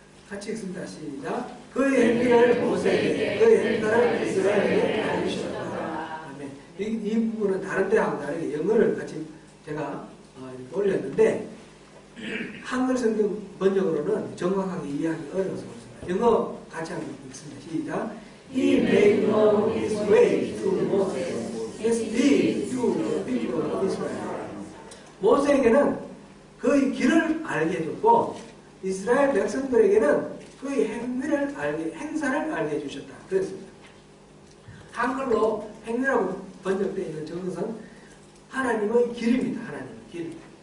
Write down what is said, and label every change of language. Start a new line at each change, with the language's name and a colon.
Korean: 같이 읽습니다. 시작. 그의 행위를 모세에게, 그의 행사를 이스라엘에게 알리셨다. 아멘. 이 부분은 다른 때하고 다르게 영어를 같이 제가 올렸는데 한글 성경 번역으로는 정확하게 이해하기 어려워서 그렇습니다. 영어 같이 한번 읽습니다. 시작.
English: He made known his way to Moses, his deed to the people of Israel.
Korean: 모세에게는 그의 길을 알게 해줬고 이스라엘 백성들에게는 그의 행위를 알게, 행사를 알게 해주셨다. 그랬습니다. 한글로 행위라고 번역되어 있는 정성은 하나님의 길입니다. 하나님의 길.